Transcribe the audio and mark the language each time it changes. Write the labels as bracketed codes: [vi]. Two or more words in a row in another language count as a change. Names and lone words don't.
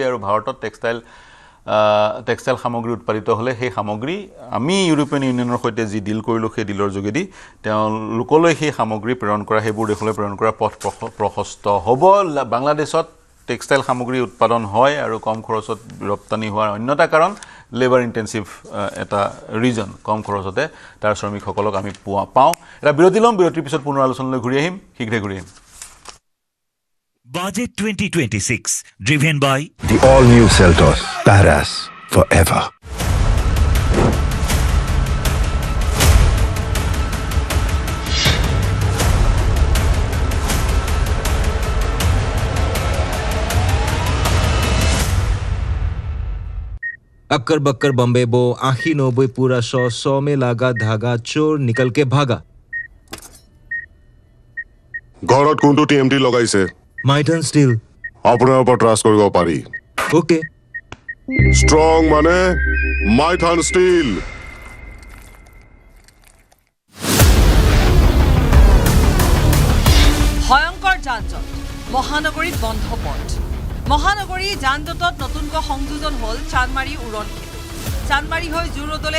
[as] আৰু ভাৰতত টেক্সটাইল সামগ্ৰী উৎপাদিত হ'লে সেই সামগ্ৰী আমি ইউৰোপীয়ান ইউনিয়নৰ সৈতে যি ডিল কৰিলোঁ সেই ডিলৰ যোগেদি তেওঁলোকলৈ সেই সামগ্ৰী প্ৰেৰণ কৰা সেইবোৰ দেশলৈ প্ৰেৰণ কৰা পথ প্ৰশস্ত হ'ব বাংলাদেশত টেক্সটাইল সামগ্ৰী উৎপাদন হয় আৰু কম খৰচত ৰপ্তানি হোৱাৰ অন্য এটা কাৰণ [en] labour intensive [as] এটা ৰিজন কম খৰচতে তাৰ শ্ৰমিকসকলক আমি পাওঁ এটা বিৰতি ল'ম বিৰতিৰ পিছত পুনৰ আলোচনালৈ ঘূৰি আহিম শীঘ্ৰে ঘূৰি আহিম [en] Budget 2026 driven by The all-new Seltos. Badass forever. [hi] अक्कर बक्कर बम्बे बो 80-90 पूरा 100 में लागा धागा चोर निकल के भागा [as] ঘৰত কোনটো টিএমটি লগাইছে माइटन स्टील আপোনাৰ ওপৰত ট্ৰাষ্ট কৰিব পাৰি ओके ষ্ট্ৰং মানে মাইথান ষ্টীল ভয়ংকৰ যান-জঁট মহানগৰীত বন্ধ পথ মহানগৰী যান-জঁটত নতুনকৈ সংযোজন হ'ল চানমাৰী উৰণ সেতু চানমাৰী হৈ জুৰোডলৈ